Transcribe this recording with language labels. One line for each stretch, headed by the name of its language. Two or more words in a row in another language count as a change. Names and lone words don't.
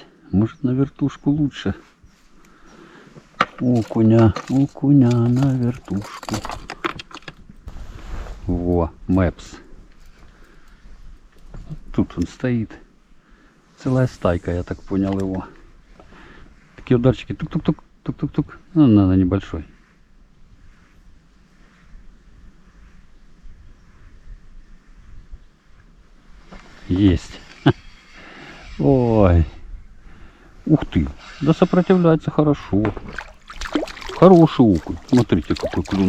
Russian: Может, на вертушку лучше. Окуня на вертушку. Во, Мэпс. тут он стоит. Целая стайка, я так понял его. Такие ударчики. Тук-тук-тук, тук-тук-тук. Ну, на небольшой. Есть. Ой. Ух ты. Да сопротивляется хорошо. Хороший окунь. Смотрите, какой клюнул.